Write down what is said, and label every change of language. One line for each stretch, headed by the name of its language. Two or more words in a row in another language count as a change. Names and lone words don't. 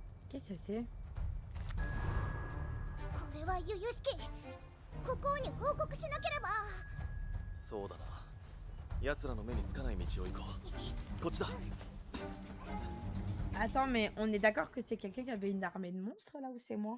French: Qu'est-ce que c'est?
Japanese: これはユユスキ、国王に報告しなければ。そうだな。奴らの目につかない道を行こう。こっちだ。
French: Attends, mais on est d'accord que c'est quelqu'un qui avait une armée de monstres là ou c'est moi?